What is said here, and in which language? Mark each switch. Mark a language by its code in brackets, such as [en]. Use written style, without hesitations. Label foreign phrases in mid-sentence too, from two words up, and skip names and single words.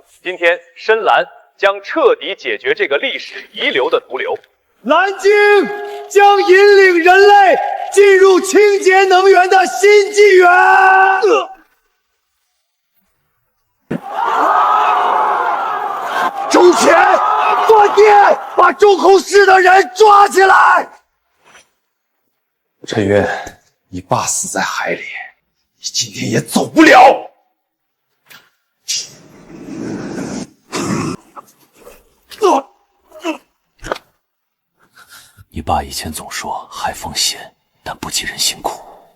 [zh] 今天，深藍將徹底解決這個歷史遺留的毒瘤。藍鯨將引領人類進入清潔能源的新紀元。周全，斷電，把中控室的人抓起來。陳雲，你爸死在海裡，你今天也走不了。你爸以前總說海風險，但不及人辛苦。